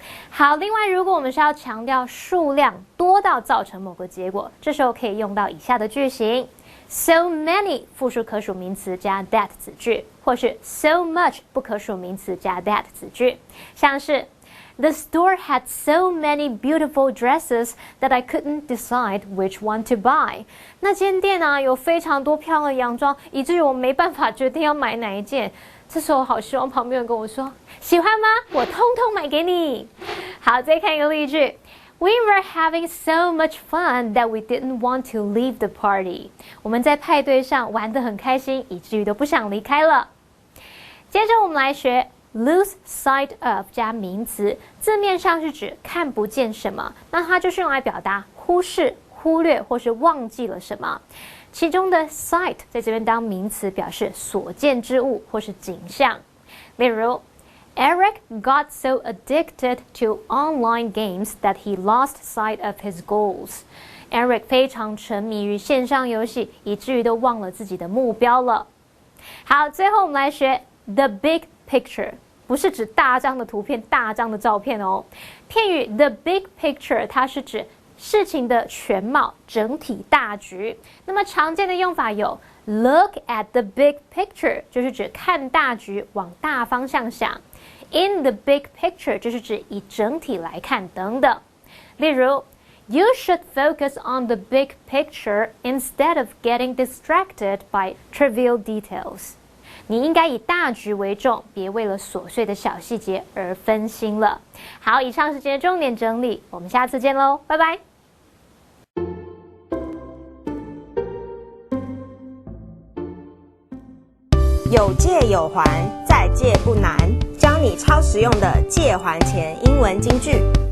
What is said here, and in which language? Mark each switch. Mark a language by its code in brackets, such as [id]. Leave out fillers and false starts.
[zh] 好，另外如果我们是要强调数量多到造成某个结果，这时候可以用到以下的句型：so many 复数可数名词加 that 子句，或是 so much 不可数名词加 that 子句，像是 [en] The store had so many beautiful dresses that I couldn't decide which one to buy. [zh] 那间店啊有非常多漂亮的洋装，以至于我没办法决定要买哪一件。这时候好希望旁边人跟我说，喜欢吗？我通通买给你。好，再看一个例句。 [en] We were having so much fun that we didn't want to leave the party. [zh] 我们在派对上玩得很开心，以至于都不想离开了。接着我们来学 lose sight of 加名词，字面上是指看不见什么，那它就是用来表达忽视、忽略或是忘记了什么。其中的 sight 在这边当名词，表示所见之物或是景象。例如 [en] Eric got so addicted to online games that he lost sight of his goals. [zh] Eric 非常沉迷于线上游戏，以至于都忘了自己的目标了。好，最后我们来学 the big picture， 不是指大张的图片、大张的照片哦。片语 the big picture 它是指事情的全貌、整体大局。那么常见的用法有 [en] look at the big picture， [zh] 就是指看大局、往大方向想。 [en] In the big picture [zh] 就是指以整体来看等等。例如 [en] You should focus on the big picture instead of getting distracted by trivial details. [zh] 你应该以大局为重，别为了琐碎的小细节而分心了。好，以上是今天的重点整理，我们下次见喽，拜拜。有借有还，再借不难，教你超实用的借还钱英文金句。